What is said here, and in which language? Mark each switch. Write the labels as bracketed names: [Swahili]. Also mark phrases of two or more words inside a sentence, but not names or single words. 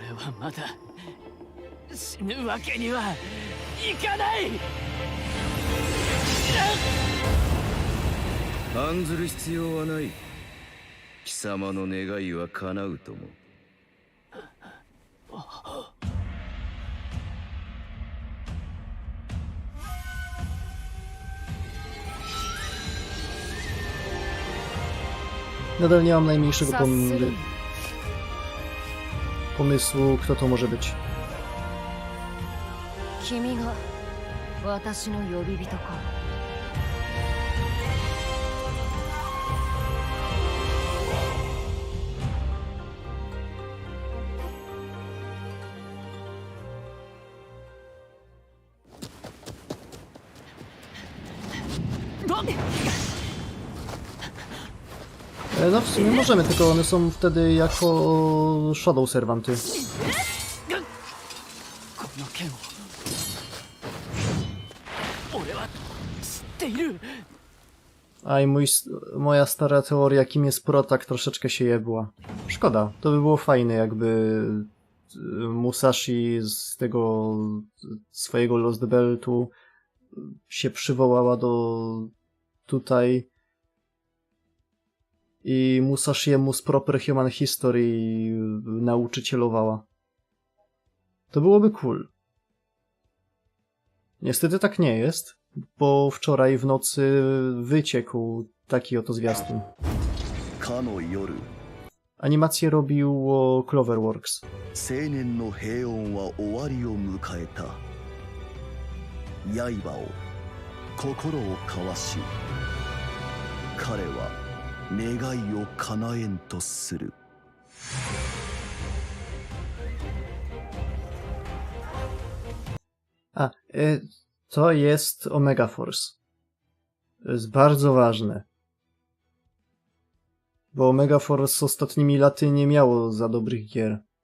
[Japanese] まだ死ぬわけにはいかない。案ずる必要はない。貴様の願いは叶うとも。 [Polish] Nadal nie mam najmniejszego pomysłu, kto to może być. [Japanese] 君が私の呼び人か。 [Polish] No w sumie możemy, tylko one są wtedy jako [English] shadow serwanty. [Japanese] この剣を俺は知っている。 [Polish] A i moja stara teoria, kim jest Protak, troszeczkę się jebła. Szkoda, to by było fajne, jakby Musashi z tego swojego Lostbeltu się przywołała do tutaj i Musashiemu z Proper Human History nauczycielowała. To byłoby cool. Niestety tak nie jest, bo wczoraj w nocy wyciekł taki oto zwiastun. Animację robiło Cloverworks. [Japanese] 青年の平穏は終わりを迎えた。刃を心を交わし、彼は願いを叶えんとする。 [Polish] To jest Omega Force. To jest bardzo ważne. Bo Omega Force ostatnimi laty nie miało za dobrych gier.